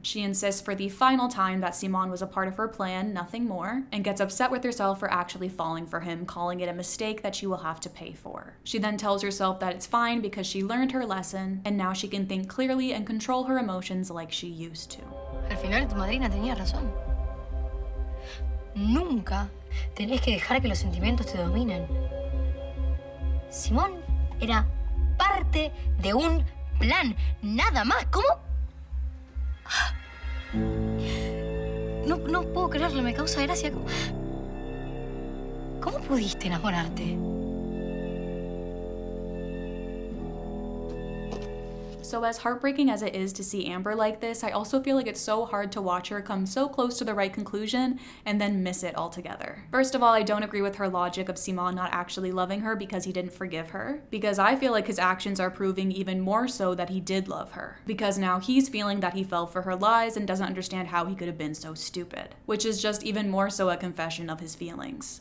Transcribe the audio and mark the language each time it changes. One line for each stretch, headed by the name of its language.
English: She insists for the final time that Simón was a part of her plan, nothing more, and gets upset with herself for actually falling for him, calling it a mistake that she will have to pay for. She then tells herself that it's fine because she learned her lesson, and now she can think clearly and control her emotions like she used to.
Spanish: Al final, tu madrina tenía razón. Nunca tenés que dejar que los sentimientos te dominen. Simón era parte de un plan, nada más. ¿Cómo? No puedo creerlo, me causa gracia. ¿Cómo pudiste enamorarte?
English: So as heartbreaking as it is to see Amber like this, I also feel like it's so hard to watch her come so close to the right conclusion and then miss it altogether. First of all, I don't agree with her logic of Simón not actually loving her because he didn't forgive her, because I feel like his actions are proving even more so that he did love her, because now he's feeling that he fell for her lies and doesn't understand how he could have been so stupid, which is just even more so a confession of his feelings.